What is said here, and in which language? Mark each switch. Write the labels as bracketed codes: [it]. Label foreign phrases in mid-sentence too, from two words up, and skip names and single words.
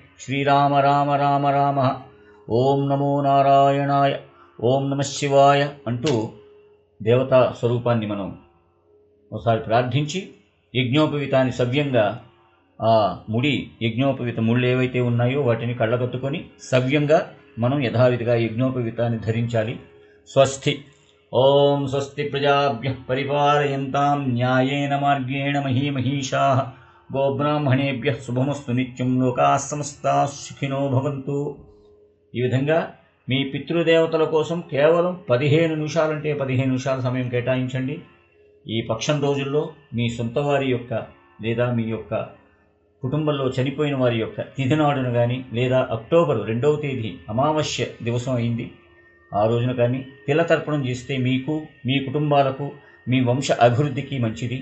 [sa] శ్రీరామ రామ రామ రామ ఓం నమో నారాయణాయ ఓం నమః శివాయ [te] అంటూ దేవతా స్వరూపాన్ని మనం ఒకసారి ప్రార్థించి యజ్ఞోపవీతాన్ని సవ్యంగా ఆ ముడి యజ్ఞోపవీత ముళ్ళు ఏవైతే ఉన్నాయో వాటిని కళ్ళగత్తుకొని సవ్యంగా మనం యథావిధిగా యజ్ఞోపవీతాన్ని ధరించాలి. [sa] స్వస్తి. ఓం స్వస్తి ప్రజాభ్యః పరిపాలయంతాం న్యాయేన మార్గేణ మహీమహీషాః గోబ్రాహ్మణేభ్యః శుభమస్తు నిత్యం లోకాః సమస్తాః సుఖినో భవంతు. [te] ఈ విధంగా మీ పితృదేవతల కోసం కేవలం 15 నిమిషాలంటే 15 నిమిషాల సమయం కేటాయించండి. ఈ పక్షం రోజుల్లో మీ సొంత వారి యొక్క లేదా మీ యొక్క కుటుంబంలో చనిపోయిన వారి యొక్క తిథి నాడున కానీ లేదా అక్టోబర్ 2వ తేదీ అమావాస్య దివసం అయింది ఆ రోజున కానీ తిలతర్పణం చేస్తే మీకు మీ కుటుంబాలకు మీ వంశ అభివృద్ధికి మంచిది.